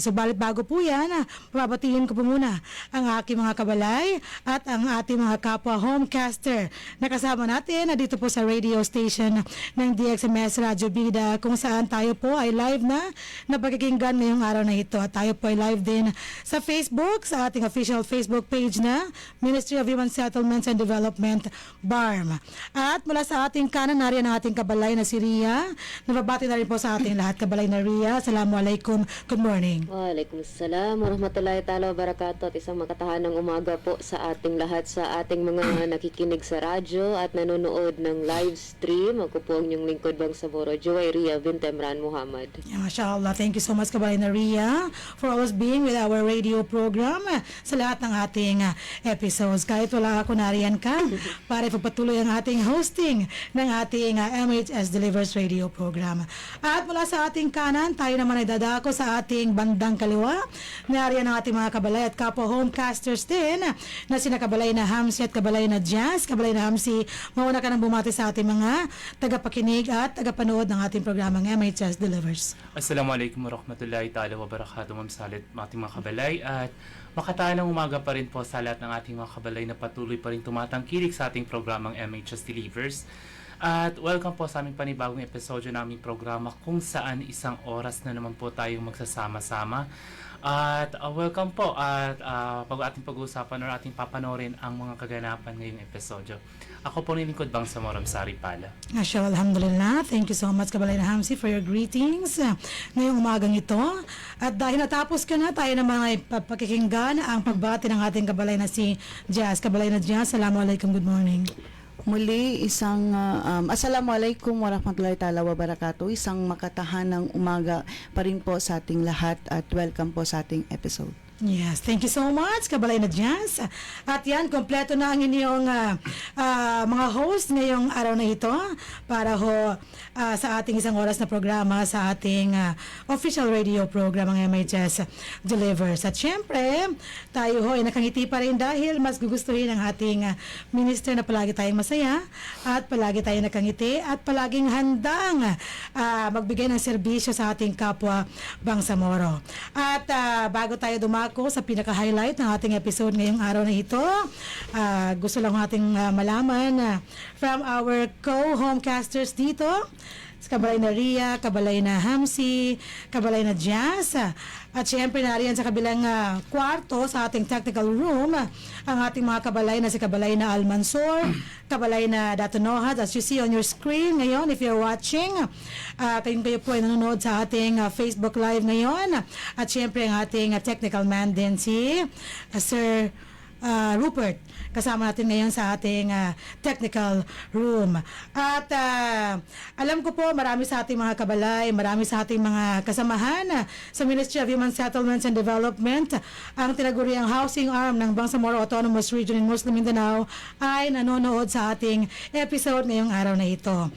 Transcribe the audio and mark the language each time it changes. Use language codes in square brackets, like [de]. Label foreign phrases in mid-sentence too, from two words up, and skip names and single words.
[tl] So bago po yan, pababatiin ko po muna ang aking mga kabalay at ang ating mga kapwa homecaster na kasama natin na dito po sa radio station ng DXMS Radyo Bida kung saan tayo po ay live na napakikinggan ngayong araw na ito. At tayo po ay live din sa Facebook, sa ating [en] official Facebook page [tl] na Ministry of Human Settlements and Development, BARM. At mula sa ating kanan, nariyan ang ating kabalay na si Ria. Nababati na rin po sa ating lahat, kabalay na Ria. [en] Assalamualaikum. Good morning. [ar] وعليكم السلام ورحمة الله تعالى وبركاته [tl] at isang makatahanang umaga po sa ating lahat, sa ating mga nakikinig sa radyo at nanonood ng live stream. Ako po ang inyong lingkod Bangsamoro, Joy Ria Bintemran Muhammad. [en] Yeah, mashallah. Thank you so much, [tl] kabalay na Ria, [en] for always being with our radio program [tl] sa lahat ng ating episodes. Kahit wala ako, nariyan ka para ipagpatuloy ang ating hosting ng ating MHS Delivers [en] radio program. [tl] At mula sa ating kanan, tayo naman ay dadako sa ating bandang kaliwa. Nariyan ang ating mga kabalay at kapwa homecasters din na sina kabalay na Hamsi at kabalay na Jazz. Kabalay na Hamsi, mauna ka nang bumati sa ating mga tagapakinig at tagapanood ng ating programang MHS Delivers. [ar] السلام عليكم ورحمة الله تعالى وبركاته, [tl] Ma'am Salit, ating mga kabalay, at makataanang umaga pa rin po sa lahat ng ating mga kabalay na patuloy pa rin tumatangkilik sa ating programang MHS Delivers. At welcome po sa aming panibagong episodyo ng aming programa kung saan isang oras na naman po tayong magsasama-sama. At welcome po at ating pag-uusapan or ating papanorin ang mga kaganapan ngayong episodyo. Ako po nilingkod Bangsamoro Sari Pala. Asya, [en] alhamdulillah. Thank you so much, [tl] kabalay na Hamsi, [en] for your greetings [tl] ngayong umagang ito. At dahil natapos ka na, tayo naman ay pakikinggan ang pagbati ng ating kabalay na si Jazz. Kabalay na Jazz, assalamualaikum, [en] good morning. [tl] Muli, isang [ar] السلام عليكم ورحمة الله تعالى وبركاته. [tl] Isang makatahanang umaga pa rin po sa ating lahat at welcome po sa ating episode. [en] Yes, thank you so much, [tl] kabalay na Jazz. At yan, kompleto na ang inyong mga host ngayong araw na ito para ho sa ating isang oras na programa sa ating [en] official radio program [tl] ng MHS Delivers. At syempre, tayo ho ay nakangiti pa rin dahil mas gugustuhin ng ating minister na palagi tayong masaya at palagi tayong nakangiti at palaging handang magbigay ng serbisyo sa ating kapwa Bangsamoro. At bago tayo dumako sa pinaka-highlight ng ating episode ngayong araw na ito, gusto lang ating malaman [en] from our co-homecasters [tl] dito, kabalay na Ria, kabalay na Hamsi, kabalay na Jazz, at syempre nariyan sa kabilang kwarto sa ating technical room ang ating mga kabalay na si kabalay na Al Mansor, kabalay na Dato Nohad, [en] as you see on your screen ngayon if you're watching. [tl] Kayo po ay nanonood sa ating Facebook Live ngayon. At syempre ang ating [en] technical man [tl] din si Sir Rupert, kasama natin ngayon sa ating [en] technical room. [tl] At alam ko po marami sa ating mga kabalay, marami sa ating mga kasamahan sa Ministry of Human Settlements and Development, ang tinaguriang [en] housing arm [tl] ng Bangsamoro Autonomous Region in Muslim Mindanao, ay nanonood sa ating episode ngayong araw na ito.